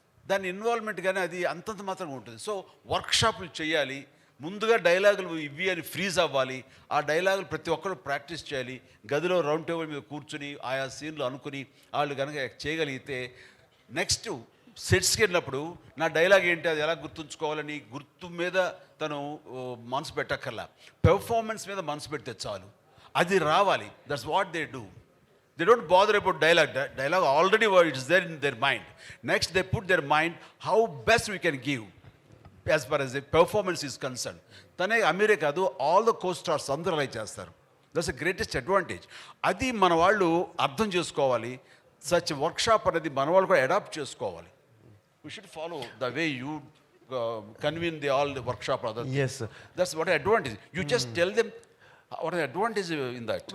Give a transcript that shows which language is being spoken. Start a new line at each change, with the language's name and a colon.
Telugu: దాని ఇన్వాల్వ్మెంట్ కానీ అది అంతంత మాత్రంగా ఉంటుంది. సో వర్క్షాపులు చేయాలి, ముందుగా డైలాగులు ఇవి అని ఫ్రీజ్ అవ్వాలి, ఆ డైలాగులు ప్రతి ఒక్కరు ప్రాక్టీస్ చేయాలి, గదిలో రౌండ్ టేబుల్ మీద కూర్చుని ఆయా సీన్లు అనుకుని వాళ్ళు కనుక చేయగలిగితే నెక్స్ట్ సెట్స్కి వెళ్ళినప్పుడు నా డైలాగ్ ఏంటి, అది ఎలా గుర్తుంచుకోవాలని గుర్తు మీద తను మనసు పెట్టక్కర్లా, పెర్ఫార్మెన్స్ మీద మనసు పెడితే చాలు, అది రావాలి.
English: That's what they do. They don't bother about dialogue. Dialogue already it's there in their mind. Next, they put their mind how best we can give as far as the performance is concerned.
Telugu: తనే అమీరే కాదు, all the co stars అందరూ అలా చేస్తారు.
English: That's the greatest advantage.
Telugu: అది మన వాళ్ళు అర్థం చేసుకోవాలి. సచ్ వర్క్షాప్ అనేది మన వాళ్ళు కూడా అడాప్ట్ చేసుకోవాలి.
English: We should follow the way you convene all the workshop. Yes, sir. That's what advantage. You just tell them what an advantage in that.